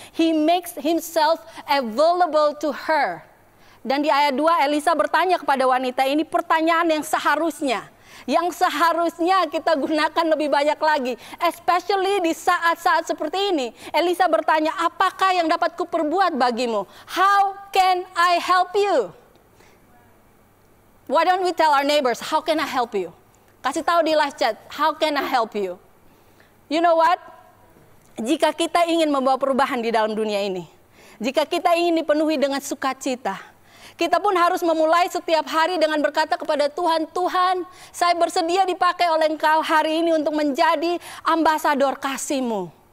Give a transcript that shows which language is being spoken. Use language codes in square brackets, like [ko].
[en] He makes himself available to her. [id] Dan di ayat 2 Elisa bertanya kepada wanita ini pertanyaan yang seharusnya yang seharusnya kita gunakan lebih banyak lagi. Especially di saat-saat seperti ini. Elisa bertanya, apakah yang dapat kuperbuat bagimu? [en] How can I help you? Why don't we tell our neighbors, how can I help you? [id] Kasih tahu di [en] live chat, how can I help you? You know what? [id] Jika kita ingin membawa perubahan di dalam dunia ini, jika kita ingin dipenuhi dengan sukacita, kita pun harus memulai setiap hari dengan berkata kepada Tuhan, Tuhan, saya bersedia dipakai oleh Engkau hari ini untuk menjadi ambasador kasih-Mu.